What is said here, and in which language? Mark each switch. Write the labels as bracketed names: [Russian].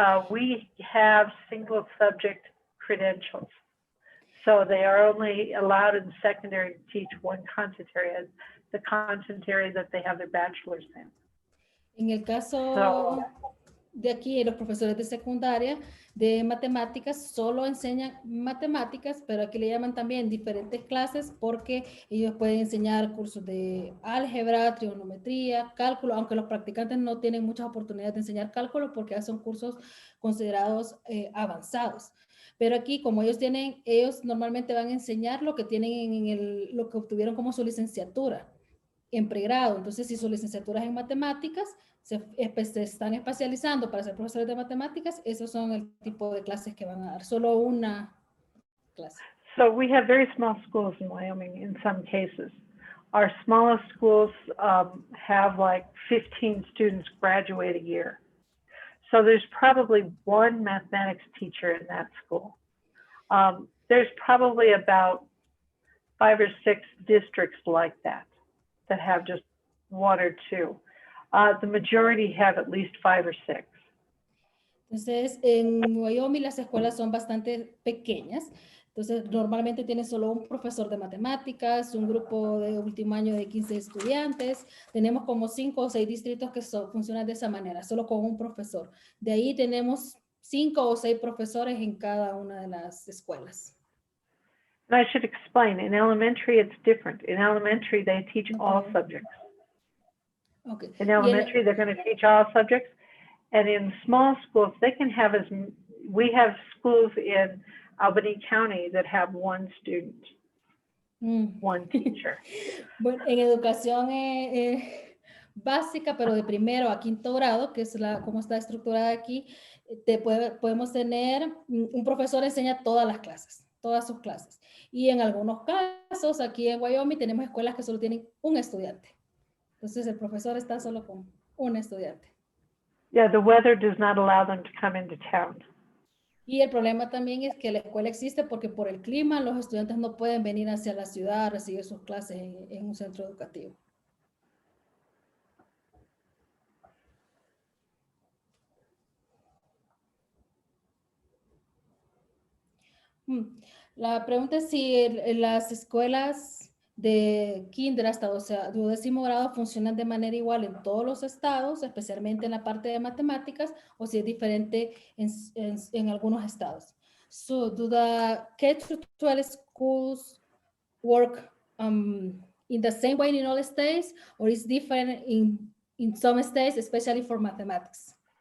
[English] We have single subject credentials. So they are only allowed in secondary to teach one content area, the content area that they have their bachelor's in. [Spanish] En el caso de aquí, los profesores de secundaria de matemáticas solo enseñan matemáticas, pero aquí le llaman también diferentes clases porque ellos pueden enseñar cursos de álgebra, trigonometría, cálculo, aunque los practicantes no tienen muchas oportunidades de enseñar cálculo porque son cursos considerados avanzados. Pero aquí, como ellos normalmente van a enseñar lo que tienen lo que obtuvieron como su licenciatura en pregrado. Entonces, si su licenciatura es en matemáticas, se están especializando para ser profesores de matemáticas, esos son el tipo de clases que van a dar, solo una clase. [English] So we have very small schools in Wyoming in some cases. Our smallest schools have like 15 students graduate a year. So there's probably one mathematics teacher in that school. There's probably about 5 or 6 districts like that have just 1 or 2. The majority have at least 5 or 6. [Spanish] Entonces, en Wyoming las escuelas son bastante pequeñas. Entonces, normalmente tienen solo un profesor de matemáticas, un grupo de último año de 15 estudiantes. Tenemos como 5 o 6 distritos que funcionan de esa manera, solo con un profesor. De ahí tenemos 5 o 6 profesores en cada una de las escuelas. [English] And I should explain, in elementary, it's different. In elementary, they teach all subjects. Okay. In elementary, they're going to teach all subjects. And in small schools, they can have we have schools in Albany County that have 1 student, 1 teacher. [Spanish] Bueno, en educación básica, pero de primero a quinto grado, que es como está estructurada aquí, podemos tener, un profesor enseña todas las clases, todas sus clases. Y en algunos casos, aquí en Wyoming, tenemos escuelas que solo tienen un estudiante. Entonces, el profesor está solo con un estudiante. [English] Yeah, the weather does not allow them to come into town. [Spanish] Y el problema también es que la escuela existe porque por el clima los estudiantes no pueden venir hacia la ciudad a recibir sus clases en un centro educativo. La pregunta es si las escuelas de kinder hasta 12º grado funcionan de manera igual en todos los estados, especialmente en la parte de matemáticas, o si es diferente en algunos estados. [English] So, do the K-12 schools work in the same way in all states, or is different in some states, especially for mathematics?